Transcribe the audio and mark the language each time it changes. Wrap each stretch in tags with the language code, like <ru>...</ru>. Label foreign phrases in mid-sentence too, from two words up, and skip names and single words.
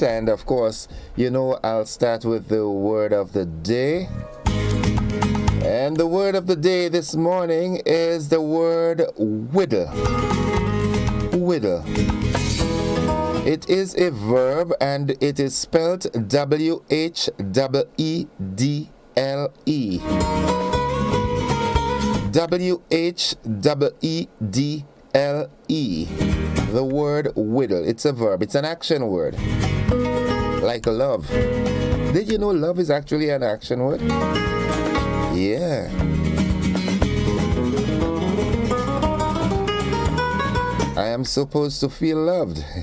<en>And of course, you know, I'll start with the word of the day. And the word of the day this morning is the word whittle. Whittle. It is a verb and it is spelled W-H-E-E-D-L-E. W-H-E-E-D-L-E. The word whittle. It's a verb. It's an action word. Like love. Did you know love is actually an action word? Yeah. I am supposed to feel loved.</en>